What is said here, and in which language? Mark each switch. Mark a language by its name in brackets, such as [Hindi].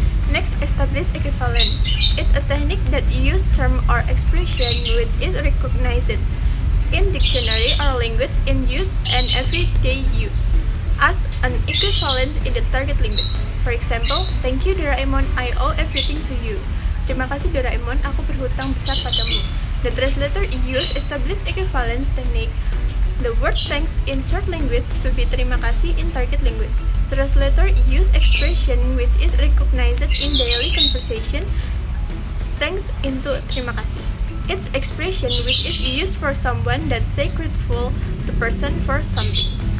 [English] Next, establish equivalent. It's a technique that uses term or expression which is recognized in dictionary or language in use and everyday use as an equivalent in the target language. For example, thank you Doraemon, I owe everything to you. [Indonesian] Terima kasih Doraemon, aku berhutang besar padamu. [English] The translator use established equivalence technique. The word thanks in short language to be terima kasih in target language. Translator use expression which is recognized in daily conversation. Thanks into terima kasih. It's expression which is used for someone that say grateful to person for something.